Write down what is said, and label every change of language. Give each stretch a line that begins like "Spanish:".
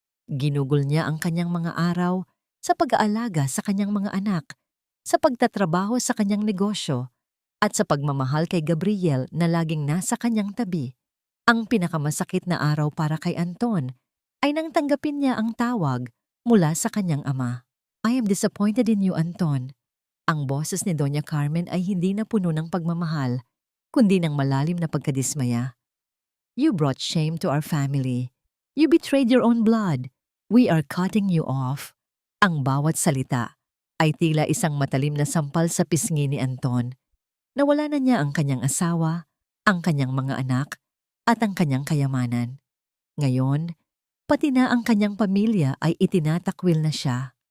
Filipino: Ginugol niya ang kanyang mga araw sa pag-aalaga sa kanyang mga anak, sa pagtatrabaho sa kanyang negosyo, at sa pagmamahal kay Gabriel na laging nasa kanyang tabi. Ang pinakamasakit na araw para kay Anton ay nang tanggapin niya ang tawag mula sa kanyang ama.
English: "I am disappointed in you, Anton."
Filipino: Ang boses ni Doña Carmen ay hindi na puno ng pagmamahal, kundi ng malalim na pagkadismaya.
English: "You brought shame to our family. You betrayed your own blood. We are cutting you off."
Filipino: Ang bawat salita ay tila isang matalim na sampal sa pisngi ni Anton. Nawala na niya ang kanyang asawa, ang kanyang mga anak, at ang kanyang kayamanan. Ngayon, pati na ang kanyang pamilya ay itinatakwil na siya.